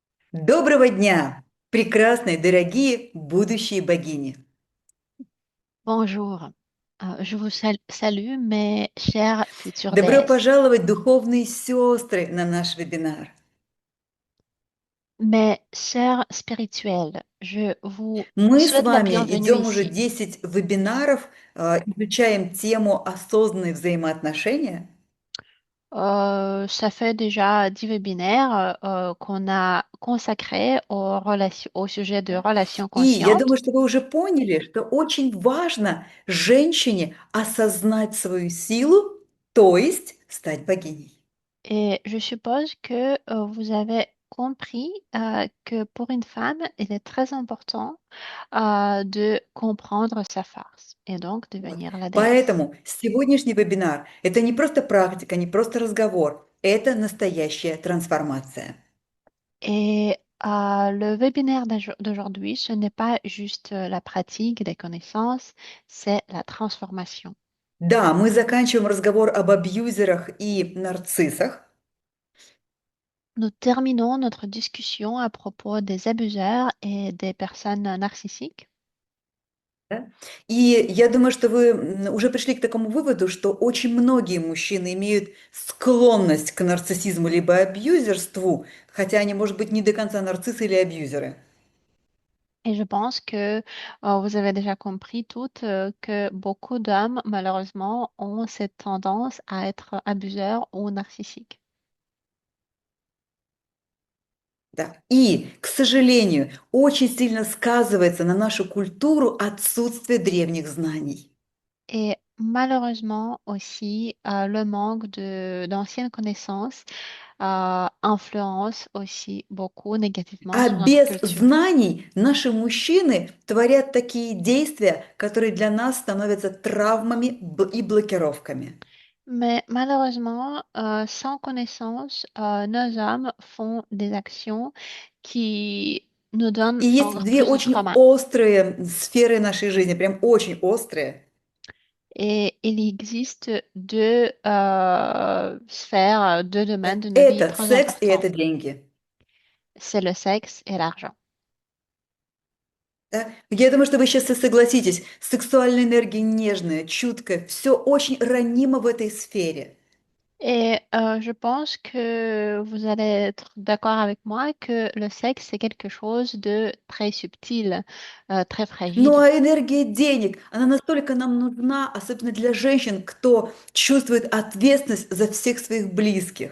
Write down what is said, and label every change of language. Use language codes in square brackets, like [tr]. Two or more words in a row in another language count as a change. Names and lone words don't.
[ru] Доброго дня, прекрасные, дорогие будущие богини. [fr] Bonjour. Je vous salue, mes chères futures [ru] Добро [fr] déesses. [ru] пожаловать, духовные сестры, на наш вебинар. [fr] Mes sœurs spirituelles, je vous [ru] Мы с [fr] souhaite la [ru] вами [fr] bienvenue [ru] идем уже [fr] ici. [ru] 10 вебинаров, изучаем тему осознанные взаимоотношения. [fr] Ça fait déjà 10 webinaires qu'on a consacrés au sujet de [ru] Да. [fr] relations [ru] И я [fr] conscientes. [ru] думаю, что вы уже поняли, что очень важно женщине осознать свою силу, то есть стать богиней. [fr] Et je suppose que vous avez compris que pour une femme, il est très important de comprendre sa force et donc [ru] Вот. [fr] devenir la déesse. [ru] Поэтому сегодняшний вебинар– это не просто практика, не просто разговор, это настоящая трансформация. [fr] Et le webinaire d'aujourd'hui, ce n'est pas juste la pratique des connaissances, c'est la transformation. [ru] Да, мы заканчиваем разговор об абьюзерах и нарциссах. [fr] Nous terminons notre discussion à propos des abuseurs et des personnes narcissiques. [ru] Да? И я думаю, что вы уже пришли к такому выводу, что очень многие мужчины имеют склонность к нарциссизму либо абьюзерству, хотя они, может быть, не до конца нарциссы или абьюзеры. [fr] Et je pense que vous avez déjà compris toutes que beaucoup d'hommes, malheureusement, ont cette tendance à être abuseurs ou narcissiques. [ru] Да. И, к sожалению, очень сильно сказывается на нашу культуру отсутствие древних знаний. [fr] Et malheureusement aussi, le manque d'anciennes connaissances influence aussi beaucoup négativement [ru] А [fr] sur notre [ru] без [fr] culture. [ru] знаний наши мужчины творят такие действия, которые для нас становятся травмами и блокировками. [fr] Mais malheureusement, sans connaissance, nos hommes font des actions qui nous donnent [ru] И есть две [fr] plus de [ru] очень [fr] trauma. [ru] острые сферы нашей жизни, прям очень острые. [fr] Et il existe deux sphères, deux domaines de nos vies [ru] Это [fr] très [ru] секс и [fr] importants. [ru] это деньги. [fr] C'est le sexe et l'argent. [ru] Да? Я думаю, что вы сейчас согласитесь, сексуальная энергия нежная, чуткая, все очень ранимо в этой сфере. [fr] Et je pense que vous allez être d'accord avec moi que le sexe, c'est quelque chose de très subtil, très [ru] Ну [fr] fragile. [ru] а энергия денег, она настолько нам нужна, особенно для женщин, кто чувствует ответственность за всех своих близких.